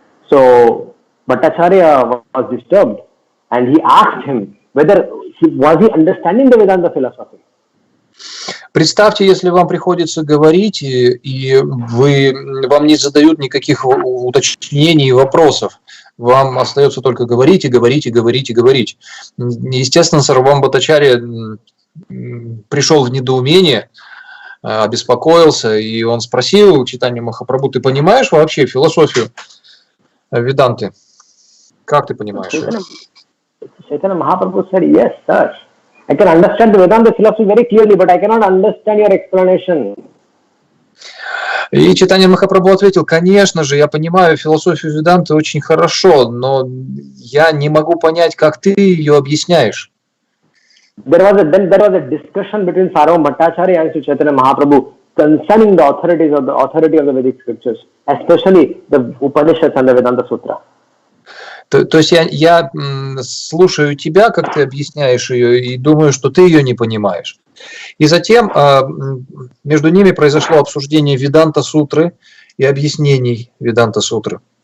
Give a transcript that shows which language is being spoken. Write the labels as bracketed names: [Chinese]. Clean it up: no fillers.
[English] So Bhattacharya was disturbed, and he asked him whether was he understanding the Vedanta philosophy. [Russian] Представьте, если вам приходится говорить, и вам не задают никаких уточнений и вопросов. Вам остается только говорить и говорить и говорить и говорить. Естественно, Сарвабхаума Бхаттачарья пришел в недоумение обеспокоился, и он спросил Чайтанью Махапрабху: ты понимаешь вообще философию Веданты? Как ты понимаешь ее? [English] Chaitanya Mahaprabhu said, yes, sir. I can understand the Vedanta philosophy very clearly, but I cannot understand your explanation. [Russian] И Чайтанья Махапрабху ответил: конечно же, я понимаю философию Веданты очень хорошо, но я не могу понять, как ты ее объясняешь. [English] There was a discussion between Sarvabhauma Bhattacharya and Sri Chaitanya Mahaprabhu concerning the authority of the Vedic scriptures, especially the Upanishads and the Vedanta Sutra. [Russian] То есть я слушаю тебя, как ты объясняешь ее, и думаю, что ты ее не понимаешь. И затем между ними произошло обсуждение Веданта Сутры и объяснений Веданта Сутры.